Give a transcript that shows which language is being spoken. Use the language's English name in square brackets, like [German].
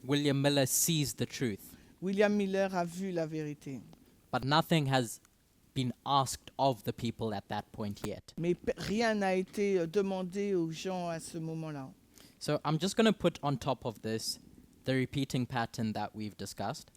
[English] William Miller sees the truth, [French] William Miller a vu la vérité, [English] but nothing has been asked of the people at that point yet. [French] mais rien n'a été demandé aux gens à ce moment-là. [English] So I'm just going to put on top of this the repeating pattern that we've discussed.